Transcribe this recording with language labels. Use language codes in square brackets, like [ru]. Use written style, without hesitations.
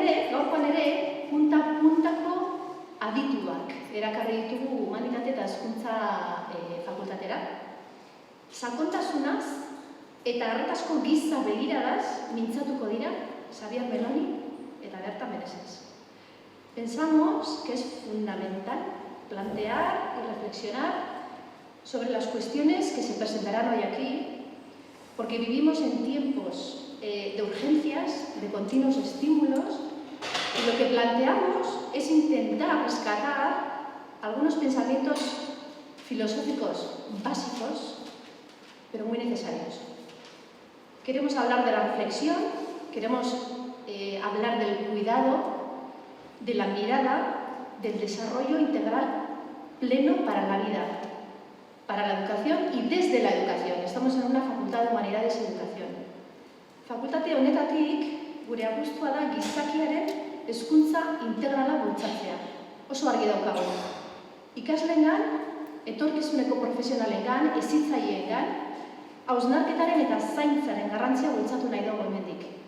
[eu] Gaurkoan ere, punta-puntako adituak erakarri ditugu Humanitate eta Hezkuntza fakultatera. Sakontasunaz eta arretazko giza begiraraz mintzatuko dira Xabier Meloni eta Berta Meneses. [es] Pensamos que es fundamental plantear y reflexionar sobre las cuestiones que se presentarán hoy aquí, porque vivimos en tiempos de urgencias, de continuos estímulos, y lo que planteamos es intentar rescatar algunos pensamientos filosóficos básicos, pero muy necesarios. Queremos hablar de la reflexión, queremos hablar del cuidado, de la mirada, del desarrollo integral pleno para la vida, para la educación y desde la educación. Estamos en una facultad de Humanidades y Educación. [eu] Fakultate honetatik gure apustua da gizakiaren hezkuntza integrala bultzatzea. Oso argi daukagu. Ikasleengan, etorkizuneko profesionalengan, hezitzaileengan, hausnarketaren eta zaintzaren garrantzia bultzatu nahi dugu hemendik.